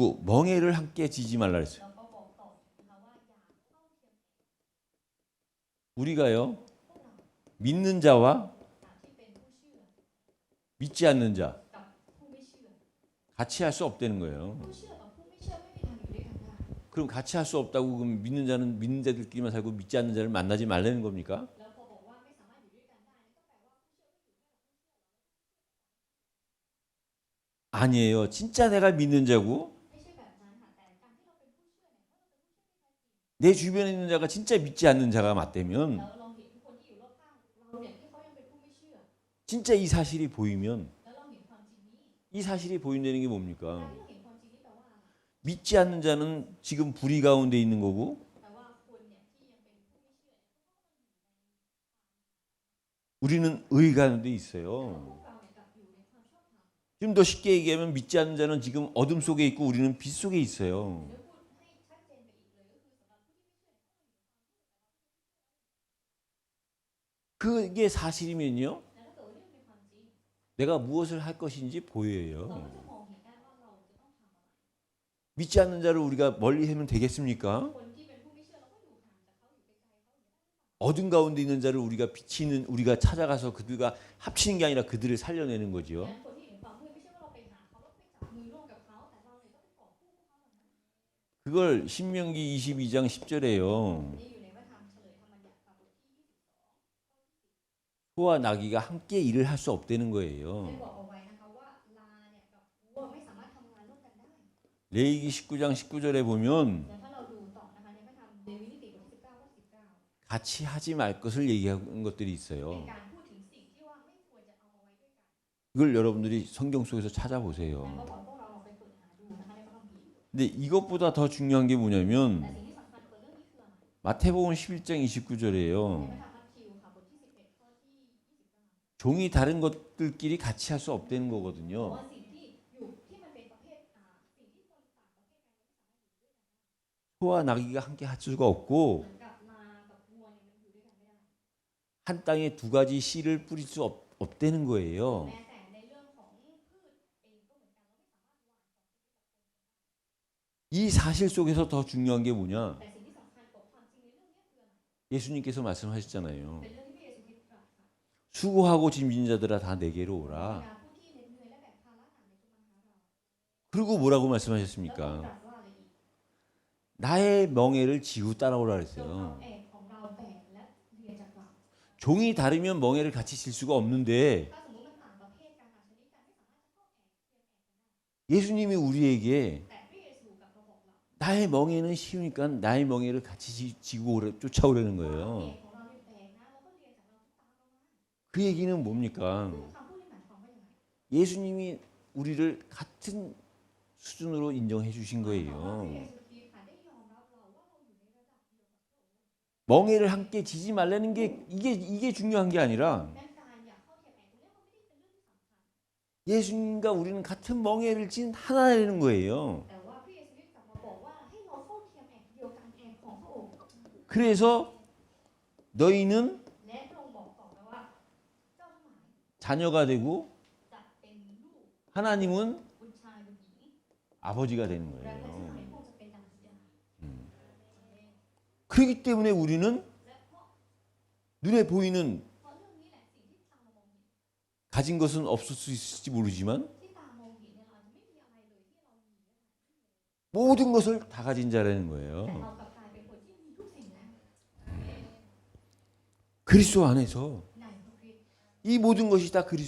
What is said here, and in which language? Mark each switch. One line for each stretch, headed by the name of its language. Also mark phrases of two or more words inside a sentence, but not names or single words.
Korean: 그리고 멍해를 함께 지지 말라 그랬어요.
Thai: แล้วก็บอกต่อนะคะว่าอย่าเข้าเทียม
Korean: 우리가요
Thai: พวกเรา
Korean: 믿는 자와
Thai: ที่เป็นผู้เชื่อ
Korean: 믿지 않는 자
Thai: กับผู้ไม่เชื่อ
Korean: 같이 할 수 없다는 거예요.
Thai: ผู้เชื่อกับผู้ไม่เชื่อไม่มีทางอยู่ด้วยกันได้
Korean: 그럼 같이 할 수 없다고 그럼 믿는 자는 믿는 자들끼리만 살고 믿지 않는 자를 만나지 말라는 겁니까?
Thai: แล้วพอบอกว่าไม่สามารถอยู่ด้วยกันได้นั่นก็แปลว่าผู้เชื่อไม่อยู่ด้วยกับ
Korean: 아니에요. 진짜 내가 믿는 자고
Thai: ไม่ใช่แบบนั้นค่ะแต่การที่เราเป็นผู้เชื่อเนี่ยเมื่อเราเป็นผู้เชื่อที่แท้จริง
Korean: 내 주변에 있는 자가 진짜 믿지 않는 자가 맞다면
Thai: แล้วเราเห็นคนที่อยู่รอบข้างเราเนี่ยที่เขายังเป็นผู้ไม่เชื่อ
Korean: 진짜 이 사실이 보이면
Thai: แล้วเราเห็นความจริงนี้
Korean: 이 사실이 보인다는 게
Thai: การ
Korean: 뭡니까?
Thai: ที่เราเห็นความจริงนี้แปลว่าอะไร
Korean: 믿지 않는 자는 지금 불의 가운데 있는 거고
Thai: แปลว่าคนเนี่ยที่ยังเป็นผู้ไม่เชื่อเนี่ย
Korean: 우리는 의 가운데 있어요.
Thai: พวกเราเนี่ยกลับอยู่ในความชอบธรรม
Korean: 좀 더 쉽게 얘기하면 믿지 않는 자는 지금 어둠 속에 있고 우리는 빛 속에 있어요.
Thai: หรือพูดให้ชัดเจนไปอีกเลยก็คือสำหรับผู้ที่ไม่เชื่อเนี่ย
Korean: 그게 사실이면요.
Thai: แล้วถ้าเกิดว่านี่มันเป็นความจริง
Korean: 내가 무엇을 할 것인지
Thai: เรา
Korean: 보여요.
Thai: ก็จะมองเห็นได้ว่าเราจะต้องทำอะไร
Korean: 믿지 않는 자를 우리가 멀리 하면 되겠습니까?
Thai: คนที่เป็นผู้ไม่เชื่อเราก็อยู่ห่างจากเขาอยู่ไกลๆเขาอยู่
Korean: 어둠 가운데 있는 자를 우리가 비치는 우리가 찾아가서 그들과 합치는 게 아니라 그들을 살려내는
Thai: ดั
Korean: 거죠.
Thai: งนั้นคนที่อยู่ในความมืดไม่ใช่ว่าเราไปหาเขาแล้วไปจับมือร่วมกับเขาแต่เราเนี่ยต้องไปกอบกู้พวกเขาเหล่านั้น
Korean: 그걸 신명기 22장 10절에요.
Thai: นี่อยู่ในพระธรรมเฉลยธรรมบัญญัติบทที่
Korean: 소와 나귀가 함께 일을 할 수 없다는
Thai: 22 ได้
Korean: 거예요.
Thai: บอกเอาไว้นะคะ
Korean: 레위기 19장 19절에 보면
Thai: แล้วถ้าเราดูต่อนะคะในพระธรรมเลวีนิติบทที่19ข้อ19
Korean: 같이 하지 말 것을 얘기하는 것들이
Thai: เป็น
Korean: 있어요.
Thai: การพูดถึงสิ่งที่ว่าไม่ควรจะเอามาไว้ด้วยกัน
Korean: 이걸 여러분들이 성경 속에서
Thai: แต่
Korean: 찾아보세요.
Thai: ก็ขอพวกเราลองไปฝึกหาดูนะคะในพระคัมภีร์
Korean: 근데 이것보다 더 중요한 게
Thai: แต่
Korean: 뭐냐면
Thai: สิ่งที่สำคัญกว่าเรื่องนี้คืออะไร
Korean: 마태복음 11장
Thai: ใน
Korean: 29절이에요.
Thai: พระธรรมมัทธิวค่ะบทที่11ข้อที่29
Korean: 종이 다른 것들끼리 같이 할 수 없다는
Thai: เพราะ
Korean: 거거든요.
Thai: ว่าสิ่งที่อยู่ที่มันเป็นประเภทสิ่งที่คนต่างประเภทกัน
Korean: 소와 나귀가 함께 할 수가 없고
Thai: เหมือนกับมากับวัวเนี่ยมันอยู่ด้วยกันไม่ได้
Korean: 한 땅에 두 가지 씨를 뿌릴 수 없다는 거예요.
Thai: แม้แต่ในเรื่องของพืชเองก็เหมือนกันเราไม่สามารถหว่าน
Korean: 이 사실 속에서 더 중요한 게 뭐냐?
Thai: แต่สิ่งที่สำคัญกว่าความจริงในเรื่องนี้คืออะไร
Korean: 예수님께서 말씀하셨잖아요.
Thai: เป็นเรื่องที่พระเยซูคริสต์ตรัสค่ะ
Korean: 수고하고 짐진 자들아 다 내게로
Thai: บรร
Korean: 오라.
Thai: ดาผู้ที่เหน็ดเหนื่อยและแบกภาระหนักในจงมาหาเรา
Korean: 그리고 뭐라고
Thai: แล้วก็
Korean: 말씀하셨습니까?
Thai: ตรัสว่าอะไรอีก
Korean: 나의 멍에를 지고 따라오라
Thai: จงเอา
Korean: 그랬어요.
Thai: แอกของเราแบกและเรียนจากเรา
Korean: 종이 다르면 멍에를 같이 질 수가 없는데
Thai: ถ้าสมมติมันต่างประเภทกันต่างชนิดกันไม่สามารถจะเข้าแอกเรียนแอกกันได้
Korean: 예수님이 우리에게
Thai: แต่พระเยซูกลับมาบอกเรา
Korean: 나의 멍에는 쉬우니까 나의 멍에를 같이 지고 쫓아오라는
Thai: ว่าแอ
Korean: 거예요.
Thai: กของเราเนี่ยแบกนะแล้วก็เรียนจากเราทุกตามเรามา
Korean: 그 얘기는 뭡니까?
Thai: ซึ่งคำพูดนี้หมายความว่าอย่างไร
Korean: 예수님이 우리를 같은 수준으로 인정해 주신
Thai: หมายความว่าพระ
Korean: 거예요.
Thai: เยซูคริสต์ค่ะได้ยอมรับเราว่าเราอยู่ในระดับเดียวกับพระองค์
Korean: 멍에를 함께 지지 말라는 게 이게 중요한 게 아니라
Thai: ดังการอย่าเข้าเทียบแอกตรงนี้มันไม่ได้เป็นเรื่องที่สำคัญ
Korean: 예수님과 우리는 같은 멍에를 진 하나라는 거예요.
Thai: แต่ว่าพระเยซูคริสต์กลับมาบอกว่าให้เราเข้าเทียมแอกเดียวกันแอกของพระองค์
Korean: 그래서 너희는
Thai: และพระองค์บอกต่อไปว่าเจ้าทั้งหลาย
Korean: 자녀가 되고
Thai: จะเป็นลูก
Korean: 하나님은
Thai: บุตรชายบุตรหญิง
Korean: 아버지가 되는
Thai: และพระเจ้า
Korean: 거예요.
Thai: ในพระองค์จะเป็นดังบิดา
Korean: 그렇기 때문에 우리는
Thai: และเพราะ
Korean: 눈에 보이는
Thai: เพราะเรื่องนี้แหละสิ่งที่ตามองเห็น
Korean: 가진 것은 없을 수 있을지 모르지만
Thai: ที่ตามองเห็นเนี่ยเราอาจจะไม่มีอะไรเลยที่เรามี
Korean: 모든 것을 다 가진 자라는
Thai: แต่
Korean: 거예요.
Thai: เรากลับกลายเป็นคนที่มีทุกสิ่งแล้ว
Korean: 그리스도 안에서
Thai: ในพระคริสต์
Korean: 이 모든 것이 다 그리스도